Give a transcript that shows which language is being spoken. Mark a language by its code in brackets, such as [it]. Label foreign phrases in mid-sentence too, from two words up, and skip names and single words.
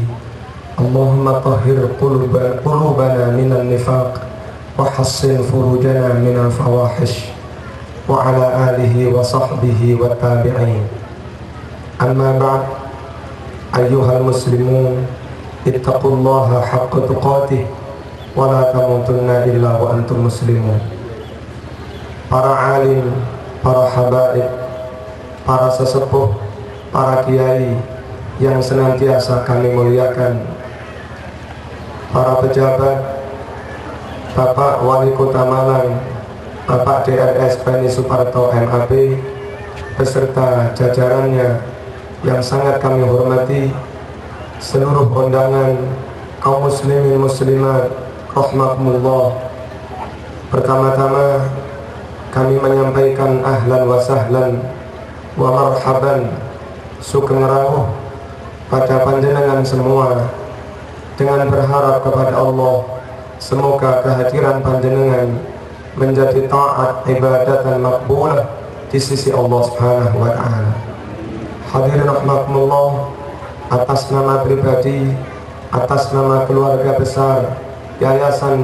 [ar] اللهم طهر قلوبنا من النفاق وحصن فروجنا من الفواحش وعلى آله وصحبه والتابعين. أما بعد. أيها المسلمون، اتقوا الله حق تقاته ولا تموتن إلا وأنتم مسلمون. [id] Para alim, para habaib, para sesepuh, para kiai yang senantiasa kami muliakan, para pejabat, Bapak Wali Kota Malang, Bapak DRS Penny Suparto MAB beserta jajarannya yang sangat kami hormati, seluruh undangan kaum muslimin muslimat rahmatullah. Pertama-tama kami menyampaikan [ar] أهلا وسهلا ومرحبا, [jv] sugeng rawuh [id] pada panjenengan semua, dengan berharap kepada Allah semoga kehadiran panjenengan menjadi [ar] طاعة عبادة مقبولة [id] di sisi Allah [ar] سبحانه وتعالى. [id] Hadirin rahmatullah, atas nama pribadi, atas nama keluarga besar Yayasan